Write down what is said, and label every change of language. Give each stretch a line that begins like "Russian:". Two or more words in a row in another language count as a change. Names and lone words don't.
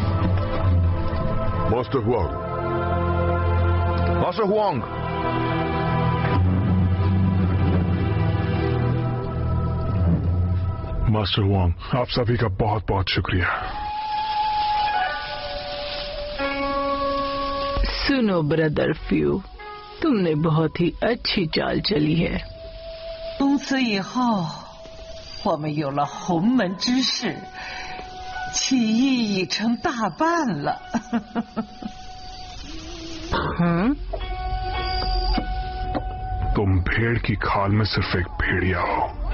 Hindi: मास्टर हुआंग, मास्टर हुआंग, मास्टर हुआंग, आप सभी का बहुत बहुत शुक्रिया। सुनो ब्रदर फ्यू, तुमने बहुत ही अच्छी चाल चली है।
Chinese: 从此以后，我们有了洪门之势，起义已成大半了。
Hindi: तुम भेड़ की खाल में सिर्फ एक भेड़िया हो।